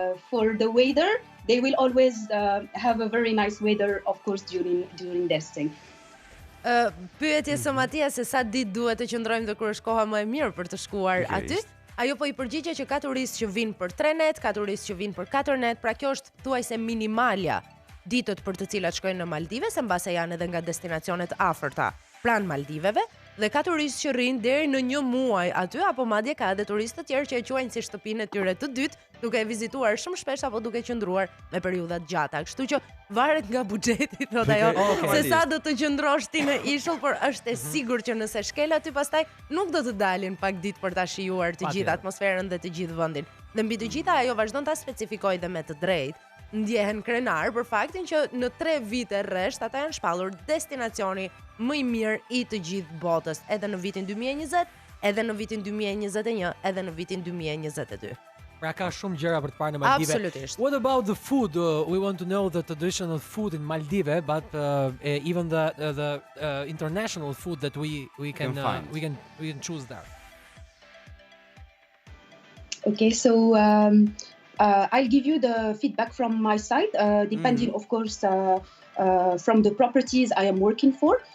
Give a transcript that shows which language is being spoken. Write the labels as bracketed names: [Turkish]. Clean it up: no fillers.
[English] For the weather, they will always have a very nice weather, of course, during their stay. [Albanian] Pyetje së Matia se sa ditë duhet të qëndrojmë dhe kur është koha më e mirë për të shkuar aty. Ajo po i përgjigje që ka turistë që vinë për 3 net, ka turistë që vinë për 4 net, pra kjo është thuajse minimalja ditët për të cilat shkojnë në Maldive, se mbase janë edhe nga destinacionet afërta pranë Maldiveve, dhe ka turistë që rrinë deri në 1 muaj aty, apo madje ka edhe turistë të tjerë që e quajnë si shtëpinë e tyre të dytë, duke e vizituar shumë shpesh apo duke qëndruar me periudha të gjata. Kështu që varet nga buxheti, thot ajo, se sa do të qëndrosh ti në ishull, por është e sigurt që nëse shkel aty pastaj nuk do të dalin pak ditë për ta shijuar të gjithë atmosferën dhe të gjithë vendin. Dhe mbi të gjitha ajo vazhdon ta specifikojë dhe me të drejtë. Ndjehen krenar për faktin që në 3 vite rresht ata janë shpallur destinacioni më i mirë i të gjithë botës, edhe në vitin 2020, edhe në vitin 2021, edhe në vitin 2022. Pra ka shumë gjëra për të parë në Maldive. Absolutisht. [English] What about the food? We want to know the traditional food in Maldive, but even the international food that we can choose there. Okay, so I'll give you the feedback from my side, depending, of course, from the properties I am working for.